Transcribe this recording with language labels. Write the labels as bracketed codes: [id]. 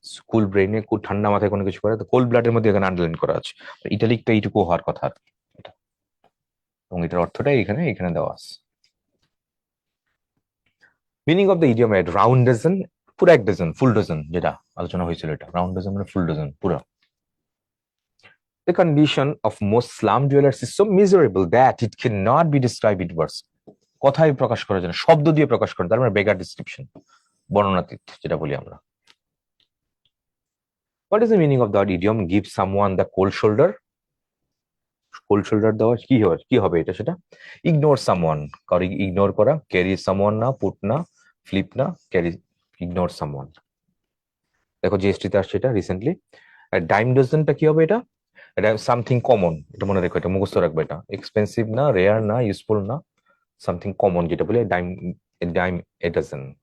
[bn] কুল ব্রেনে, খুব ঠান্ডা মাথায় কোনো কিছু করে, তো কোল্ড ব্লাডের মধ্যে এখানে আন্ডারলাইন করা আছে, ইটালিকটা এইটুকু হওয়ার কথা আর কি, এটা, এবং এটার অর্থটাই এখানে এখানে দেওয়া আছে। Meaning of the idiom, round dozen, পুরো এক ডজন, ফুল ডজন, যেটা আলোচনা হয়েছিল, এটা রাউন্ড ডজন মানে ফুল ডজন, পুরো। [en] The condition of most slum dwellers is so miserable that it cannot be described in words. [bn] কথায় প্রকাশ করা যায় না, শব্দ দিয়ে প্রকাশ করা, তার মানে বেগার ডিসক্রিপশন, বর্ণনাতীত যেটা বলি আমরা। [en] What is the meaning of the idiom give someone the cold shoulder? [bn] Cold shoulder দেওয়া কি হবে এটা সেটা? ইগনোর সামওয়ান, কারো ইগনোর করা, ক্যারি সামওয়ান না, পুট না, ফ্লিপ না, ক্যারি, ইগনোর সামওয়ান। দেখো জিএসটি তে আসছে এটা রিসেন্টলি। ডাইম ডজনটা কি হবে? এটা সামথিং কমন, এটা মনে রেখো, এটা মুখস্থ রাখবে, এটা এক্সপেন্সিভ না, রেয়ার না, ইউজফুল না, সামথিং কমন যেটা বলে ডাইম, ডাইম এ ডজন।